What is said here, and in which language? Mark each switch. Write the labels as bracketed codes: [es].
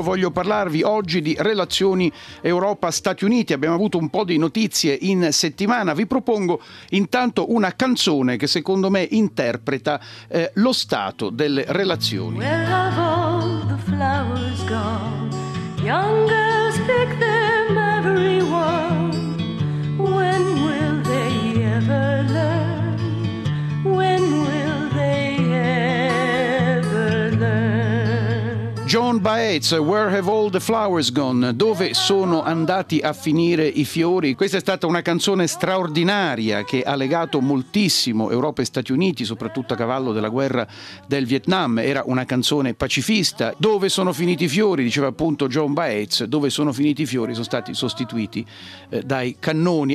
[it] Voglio parlarvi oggi di relazioni Europa-Stati Uniti. Abbiamo avuto un po' di notizie in settimana. Vi propongo intanto una canzone che secondo me interpreta lo stato delle relazioni. [en] Where have all the flowers gone? Young girls pick them every one. When will they ever learn? When will they ever learn? John Baez, Where Have All the Flowers Gone? [it] Dove sono andati a finire i fiori? Questa è stata una canzone straordinaria che ha legato moltissimo Europa e Stati Uniti, soprattutto a cavallo della guerra del Vietnam. Era una canzone pacifista. Dove sono finiti i fiori? Diceva appunto John Baez. Dove sono finiti i fiori? Sono stati sostituiti dai cannoni.